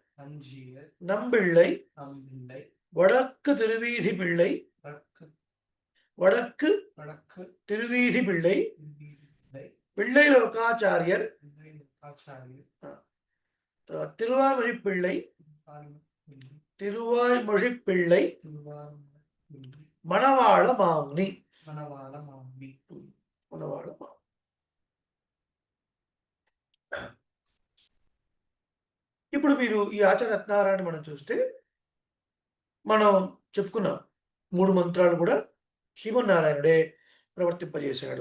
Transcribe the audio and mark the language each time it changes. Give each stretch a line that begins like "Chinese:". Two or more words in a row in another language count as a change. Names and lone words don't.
Tamil: நம்பிள்ளை வடக்கு திருவீதி பிள்ளை வடக்கு திருவீதி பிள்ளை பிள்ளை லோகாச்சாரியர் திருவாய்மொழி பிள்ளை மணவாள மாமுனி.
Telugu: ఇప్పుడు మీరు ఈ ఆచార రత్నారాయణ మనం చూస్తే మనం చెప్పుకున్నాం 3 మంత్రాలు కూడా శ్రీమన్నారాయణుడే ప్రవర్తింపజేశాడు.